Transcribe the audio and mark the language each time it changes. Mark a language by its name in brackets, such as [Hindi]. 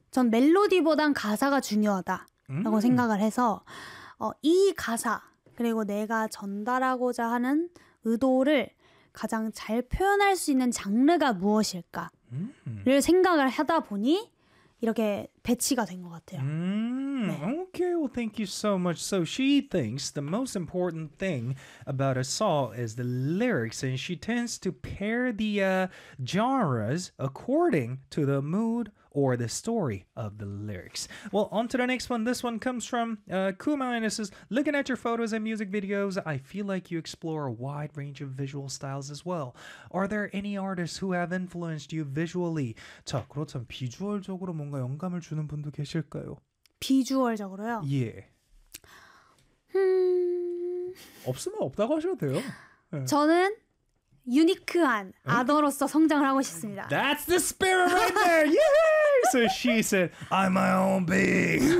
[Korean] 전 멜로디보단 가사가 중요하다라고 생각을 해서 이 가사, 그리고 내가 전달하고자 하는 의도를 가장 잘 표현할 수 있는 장르가 무엇일까를 생각을 하다 보니 이렇게 배치가 된것 같아요. [English] Okay, well, thank you so much. So she thinks the most important thing about a song is the lyrics, and she tends to pair the genres according to the mood or the story of the lyrics. Well, on to the next one. This one comes from Kuma, and it says, looking at your photos and music videos, I feel like you explore a wide range of visual styles as well. Are there any artists who have influenced you visually? [Korean] 자, 그렇다면 비주얼적으로 뭔가 영감을 주는 분도 계실까요? 비주얼적으로요. 예. 없으면 없다고 하셔도 돼요. 저는 유니크한 [English] Okay. [Korean] 아더로서 성장을 하고 싶습니다. [English] That's the spirit right there! Yay! So she said, I'm my own being.